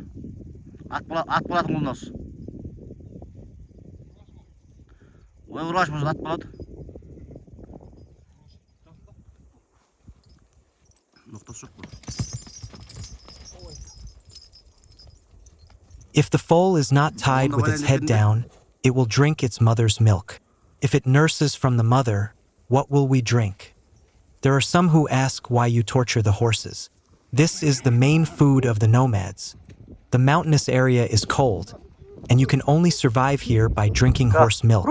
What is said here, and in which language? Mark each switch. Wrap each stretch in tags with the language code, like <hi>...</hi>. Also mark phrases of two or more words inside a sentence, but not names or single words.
<kk>Ат болады қолынан осы. Ой, ұраш болса ат болады. Ноқтасы жоқ бұл.</kk> <en>If the foal is not tied with its head down, it will drink its mother's milk. If it nurses from the mother, what will we drink? There are some who ask why you torture the horses. This is the main food of the nomads. The mountainous area is cold, and you can only survive here by drinking horse milk.</en>